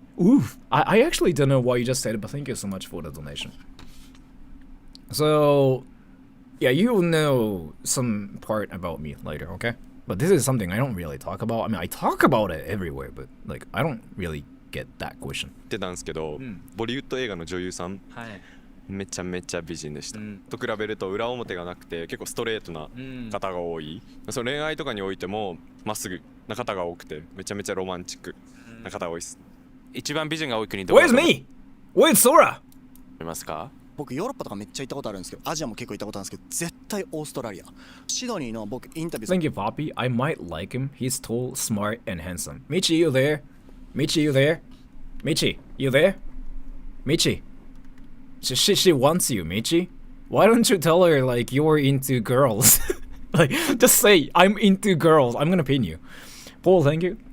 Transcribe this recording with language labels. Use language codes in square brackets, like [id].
[en] Oof, I actually don't know what you just said, but thank you so much for the donation. So, yeah, you'll know some part about me later, okay? But this is something I don't really talk about. I mean, I talk about it everywhere, but, like, I don't really get that question. [ja] ってたんですけど、ボリウッド映画の女優さん、めちゃめちゃ美人でした、と比べると裏表がなくて結構ストレートな方が多い、その恋愛とかにおいてもまっすぐな方が多くてめちゃめちゃロマンチックな方が多いです。一番美人が多い国どこだと [en] Where's me? Where's Sora? [ja] 思いますか？僕ヨーロッパとかめっちゃ行ったことあるんですけど、アジアも結構行ったことあるんですけど、絶対オーストラリア。シドニーの僕インタビュー [en] Thank you, Poppy. I might like him. He's tall, smart, and handsome. Michi, you there? Michi, you there? Michi, you there? Michi. She wants you, Michi. Why don't you tell her like you're into girls? Like, just say I'm into girls. I'm gonna pin you. Paul, thank you.